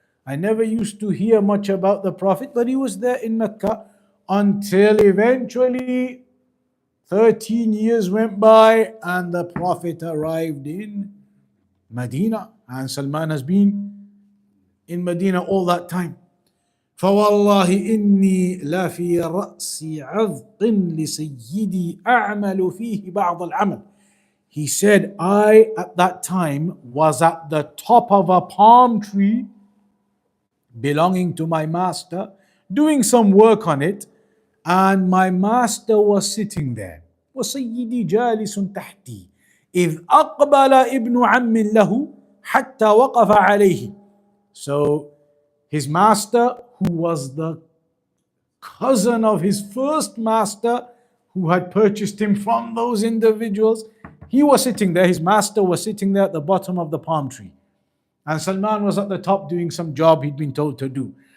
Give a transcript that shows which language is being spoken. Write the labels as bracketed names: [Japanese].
[English] I never used to hear much about the Prophet, but he was there in Mecca until eventually 13 years went by and the Prophet arrived in Medina. And Salman has been in Medina all that time. [Arabic] فوالله إني لفي رأس عذق لسيدي أعمل فيه بعض العمل. [English] He said, I at that time was at the top of a palm tree belonging to my master, doing some work on it, and my master was sitting there. [Arabic] وسيدي جالس تحتي إذ أقبل ابن عم له حتى وقف عليه. [English] So his master, who was the cousin of his first master, who had purchased him from those individuals, he was sitting there. His master was sitting there at the bottom of the palm tree. And Salman was at the top doing some job he'd been told to do.